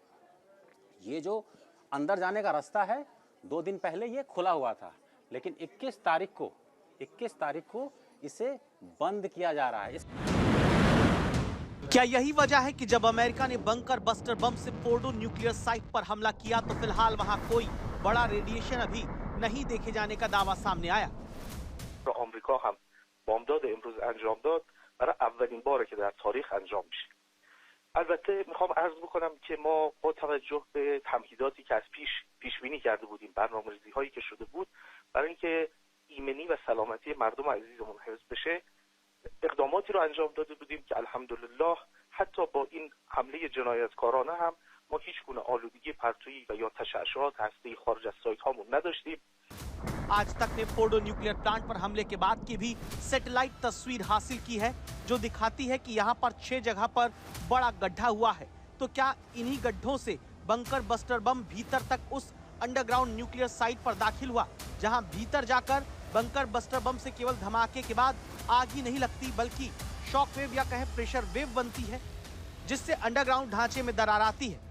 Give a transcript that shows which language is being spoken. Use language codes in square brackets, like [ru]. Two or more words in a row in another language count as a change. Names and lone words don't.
[hi] ये जो अंदर जाने का रास्ता है 2 दिन पहले ये खुला हुआ था, लेकिन 21 तारीख को इसे बंद किया जा रहा है। क्या यही वजह है कि जब अमेरिका ने [en] bunker buster bomb [hi] से फोर्डो [en] nuclear site [hi] पर हमला किया तो फिलहाल वहां कोई बड़ा रेडिएशन अभी नहीं देखे जाने का दावा सामने आया? [fa] بامداد امروز انجام داد برای اولین باره که در تاریخ انجام میشه. البته میخوام عرض بکنم که ما با توجه به تمهیداتی که از پیش بینی کرده بودیم، برنامه‌ریزی هایی که شده بود برای اینکه ایمنی و سلامتی مردم عزیزمون حفظ بشه، اقداماتی رو انجام داده بودیم که الحمدلله حتی با این حمله جنایتکارانه هم ما هیچ گونه آلودگی پرتویی و یا تشعشعات هسته‌ای خارج از سایت هامون نداشتیم. [hi] आज तक ने फोर्डो [en] nuclear plant [hi] पर हमले के बाद की भी सैटेलाइट तस्वीर हासिल की है जो दिखाती है कि यहाँ पर 6 जगह पर बड़ा गड्ढा हुआ है। तो क्या इन्हीं गड्ढों से [en] bunker buster bomb [hi] भीतर तक उस [en] underground nuclear site [hi] पर दाखिल हुआ, जहां भीतर जाकर [en] bunker buster bomb [hi] से केवल धमाके के बाद आग ही नहीं लगती बल्कि [en] shock wave [hi] या कहें [en] pressure wave [hi] बनती है, जिससे अंडरग्राउंड ढांचे में दरार आती है।